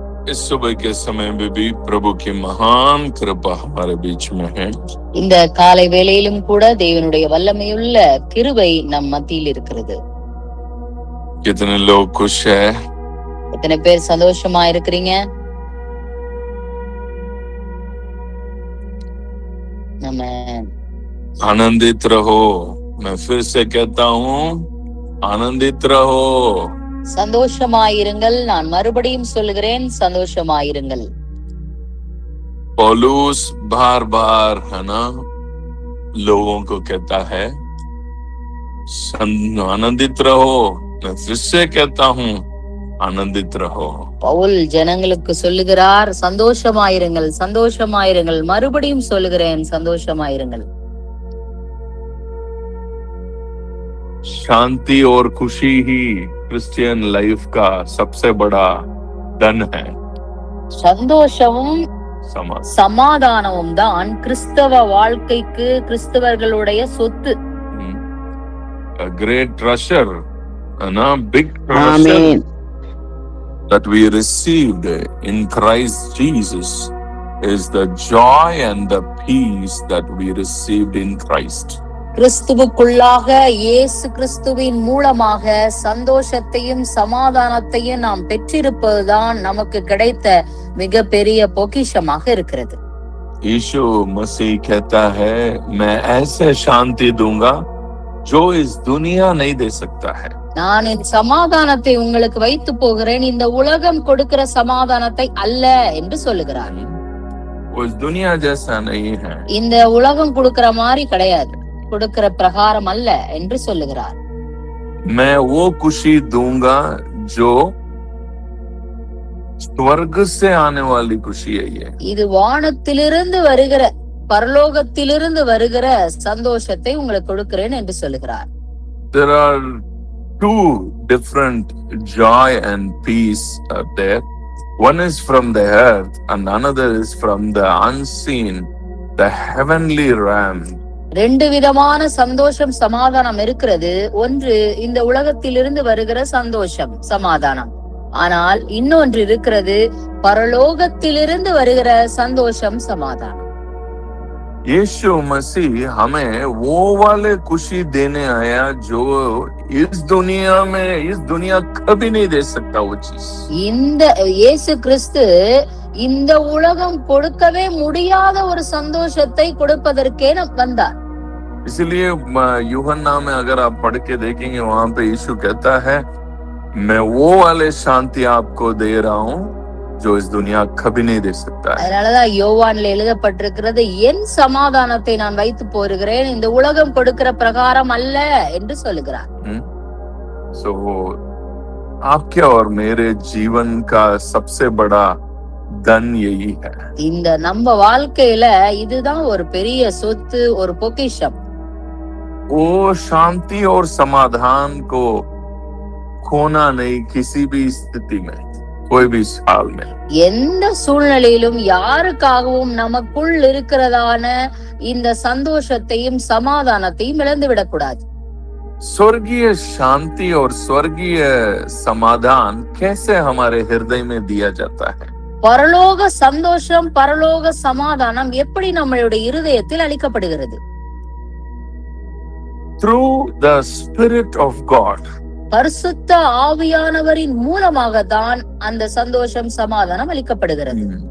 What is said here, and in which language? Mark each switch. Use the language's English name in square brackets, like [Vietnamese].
[Hindi] इस सुबह के समय में भी प्रभु की महान कृपा हमारे बीच में है. [Tamil] இந்த காலை வேளையிலும் கூட தேவனுடைய வல்லமையுள்ள கிருபை நம் மத்தியில் இருக்கிறது. [Hindi] कितने लोग खुश है? [Tamil] எத்தனை பேர் சந்தோஷமா இருக்கிறீங்க? ஆமென். [Hindi] आनंदित रहो. मैं फिर से कहता हूँ, आनंदित रहो. [Tamil] சந்தோஷமாயிருங்கள். நான் மறுபடியும் சொல்லுகிறேன், சந்தோஷமாயிருங்கள். [Hindi] पौलुस बार बार है ना लोगों को कहता है आनंदित रहो. मैं फिर से कहता हूँ, आनंदित रहो. [Tamil] பவுல் ஜனங்களுக்கு சொல்லுகிறார், சந்தோஷமாயிருங்கள், சந்தோஷமாயிருங்கள். மறுபடியும் சொல்லுகிறேன், சந்தோஷமாயிருங்கள். [Hindi] शांति और खुशी ही [English] Christian life [Hindi] का सबसे बड़ा धन है. [Tamil] சந்தோஷமும் சமாதானமும் தான் கிறிஸ்தவ வாழ்க்கைக்கு கிறிஸ்தவர்களுடைய சொத்து. [English] A great treasure, and a big treasure that we received in Christ Jesus is the joy and the peace that we received in Christ. [Tamil] கிறிஸ்துவுக்குள்ளாக இயேசு கிறிஸ்துவின் மூலமாக சந்தோஷத்தையும் சமாதானத்தையும் நாம் பெற்றிருப்பதுதான் நமக்கு கிடைத்த மிக பெரிய பொக்கிஷமாக இருக்கிறது. [Hindi] यीशु मसीह कहता है, मैं ऐसे शांति दूंगा जो इस दुनिया नहीं दे सकता है. [Tamil] நான் இந்த சமாதானத்தை உங்களுக்கு வைத்து போகிறேன், இந்த உலகம் கொடுக்கிற சமாதானத்தை அல்ல என்று சொல்லுகிறார். [Hindi] वो इस दुनिया जैसा नहीं है. [Tamil] இந்த உலகம் கொடுக்கிற மாதிரி கிடையாது, கொடுக்கிற பிரகாரம் அல்ல என்று சொல்லுகிறார். [Hindi] मैं वो खुशी दूंगा जो स्वर्ग से आने वाली खुशी है. ये [Tamil] இது வானத்திலிருந்து வருகிற, பரலோகத்திலிருந்து வருகிற சந்தோஷத்தை உங்களுக்கு கொடுக்கிறேன் என்று சொல்லுகிறார். [English] There are two different joy and peace out there. One is from the earth and another is from the unseen, the heavenly realm. [Tamil] ரெண்டு விதமான சந்தோஷம் சமாதானம் இருக்கிறது. ஒன்று இந்த உலகத்திலிருந்து வருகிற சந்தோஷம் சமாதானம், ஆனால் இன்னொன்று இருக்கிறது பரலோகத்திலிருந்து வருகிற சந்தோஷம் சமாதானம். [Hindi] यीशु मसीह हमें वो वाले खुशी देने आया जो इस दुनिया कभी नहीं दे सकता वो चीज. [Tamil] இந்த இயேசு கிறிஸ்து இந்த உலகம் கொடுக்கவே முடியாத ஒரு சந்தோஷத்தை கொடுப்பதற்கே வந்தார். [Hindi] इसलिए यूहन्ना में अगर आप पढ़ के देखेंगे, वहां पे यीशु कहता है, मैं वो वाले शांति आपको दे रहा हूँ जो इस दुनिया कभी नहीं दे सकता है. [Tamil] அதனாலதான் யோவான்ல எழுதப்பட்டிருக்கிறது, என் சமாதானத்தை நான் வைத்து போகிறேன், இந்த உலகம் கொடுக்கிற பிரகாரம் அல்ல என்று சொல்லுகிறார். [Hindi] So आपके और मेरे जीवन का सबसे बड़ा धन यही है. [Tamil] இந்த நம்ம வாழ்க்கையில இதுதான் ஒரு பெரிய சொத்து, ஒரு பொக்கிஷம். [Hindi] वो शांति और समाधान को खोना नहीं किसी भी स्थिति में, कोई भी हाल में. [Tamil] எந்த சூழ்நிலையிலும் யாருக்காகவும் நமக்குள் இருக்கிறதான இந்த சந்தோஷத்தையும் சமாதானத்தையும் இழந்து விடக்கூடாது. [Hindi] स्वर्गीय शांति और स्वर्गीय समाधान कैसे हमारे हृदय में दिया जाता है? [Tamil] பரலோக சந்தோஷம், பரலோக சமாதானம் எப்படி நம்மளுடைய இருதயத்தில் அளிக்கப்படுகிறது? [English] Through the Spirit of God. [Tamil] பரிசுத்த ஆவியானவரின் மூலமாக தான் அந்த சந்தோஷம் சமாதானம் அளிக்கப்படுகிறது.